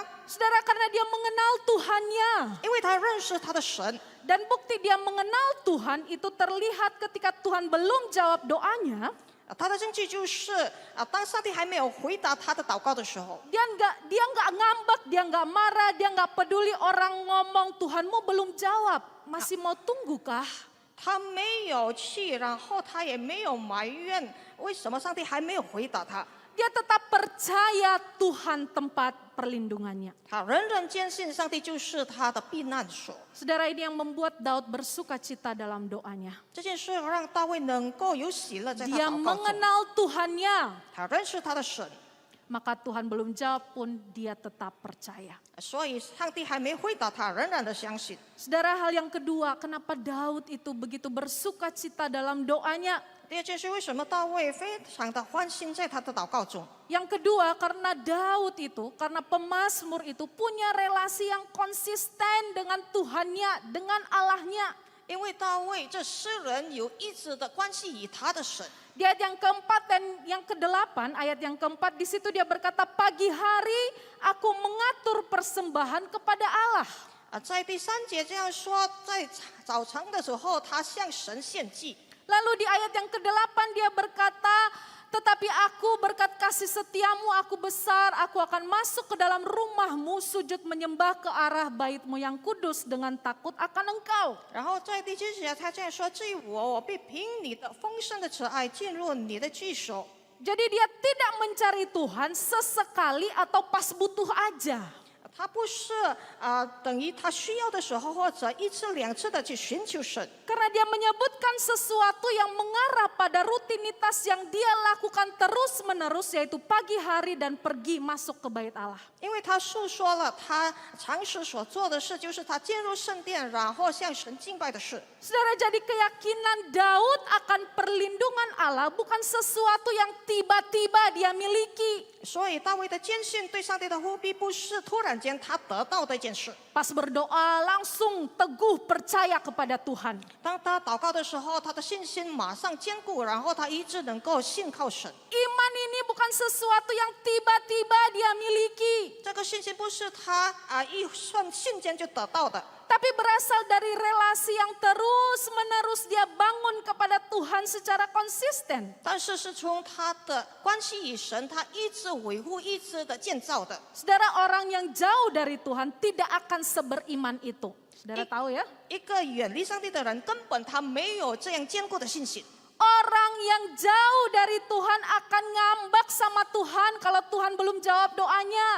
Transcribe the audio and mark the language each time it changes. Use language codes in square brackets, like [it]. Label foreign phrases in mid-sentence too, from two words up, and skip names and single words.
[id] Saudara, karena dia mengenal Tuhannya. [zh] 因为他认识他的神。 [id] Dan bukti dia mengenal Tuhan itu terlihat ketika Tuhan belum jawab doanya. [zh] 他的证据就是当上帝还没有回答他的祷告的时候， [id] Dia nggak ngambek, dia nggak marah, dia nggak peduli orang ngomong Tuhanmu belum jawab, masih mau tunggukah? [zh] 他没有气，然后他也没有埋怨，为什么上帝还没有回答他？ [id] Dia tetap percaya Tuhan tempat perlindungannya. [zh] 他仍然坚信上帝就是他的避难所。 [id] Saudara, ini yang membuat Daud bersuka cita dalam doanya. [zh] 这件事让大卫能够有喜乐，在他 [id] Dia [zh] 祷告中， [id] mengenal Tuhannya, [zh] 他认识他的神， [id] maka Tuhan belum jawab pun dia tetap percaya. [zh] 所以上帝还没回答他，仍然的相信。 [id] Saudara, hal yang kedua, kenapa Daud itu begitu bersuka cita dalam doanya? [zh] 第二件事，为什么大卫非常的欢心在他的祷告中？ [id] Yang kedua, karena Daud itu, karena pemazmur itu punya relasi yang konsisten dengan Tuhannya, dengan Allahnya. [zh] 因为大卫这诗人有一直的关系与他的神。 [id] Di ayat yang keempat dan yang kedelapan, ayat yang keempat di situ dia berkata, pagi hari aku mengatur persembahan kepada Allah. [zh] 在第三节这样说，在早晨的时候，他向神献祭。 [id] Lalu di ayat yang ke-8 dia berkata, tetapi aku berkat kasih setiamu aku besar, aku akan masuk ke dalam rumahmu, sujud menyembah ke arah baitmu yang kudus dengan takut akan engkau. [zh] 然后在第七节他这样说：“至于我，我必凭你的丰盛的慈爱进入你的居所。” [id] Jadi dia tidak mencari Tuhan sesekali atau pas butuh aja. [zh] 他不是等于他需要的时候，或者一次两次的去寻求神。 [id] Karena dia menyebutkan sesuatu yang mengarah pada rutinitas yang dia lakukan terus-menerus, yaitu pagi hari dan pergi masuk ke bait Allah. [zh] 因为他诉说了他常时所做的事，就是他进入圣殿，然后向神敬拜的事。 [id] Saudara, jadi keyakinan Daud akan perlindungan Allah bukan sesuatu yang tiba-tiba dia miliki. [zh] 所以大卫的坚信对上帝的呼逼，不是突然间他得到的一件事。 [id] Pas berdoa langsung teguh percaya kepada Tuhan. [zh] 当他祷告的时候，他的信心马上坚固，然后他一直能够信靠神。 [id] Iman ini bukan sesuatu yang tiba-tiba dia miliki, [zh] 这个信心不是他一瞬间就得到的， [id] tapi berasal dari relasi yang terus-menerus dia bangun kepada Tuhan secara konsisten. [zh] 但是是从他的关系与神，他一直维护、一直的建造的。 [id] Saudara, orang yang jauh dari Tuhan tidak akan seberiman itu. Saudara tahu ya? [zh] 一个远离上帝的人，根本他没有这样坚固的信心。 [id] Orang yang jauh dari Tuhan akan ngambek sama Tuhan kalau Tuhan belum jawab doanya.